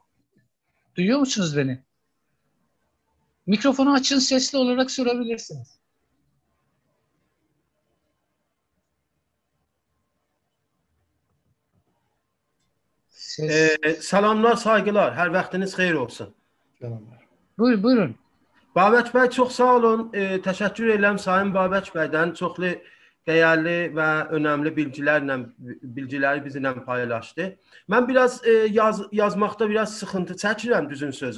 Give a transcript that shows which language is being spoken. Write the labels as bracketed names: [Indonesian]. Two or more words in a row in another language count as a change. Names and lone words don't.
[Turkish] Duyuyor musunuz beni? Mikrofonu açın, sesli olarak sorabilirsiniz. [Azerbaijani] Salamlar, saygılar. Hər vaxtınız xeyir olsun. Selamlar. Buyurun. Babək bəy, çox sağ olun. Təşəkkür edirəm Sayın Babək bəydən. Çoxlu dəyərli və önəmli bilgiləri bizimlə paylaşdı. Mən biraz yazmaqda biraz sıxıntı çəkirəm düzün sözü.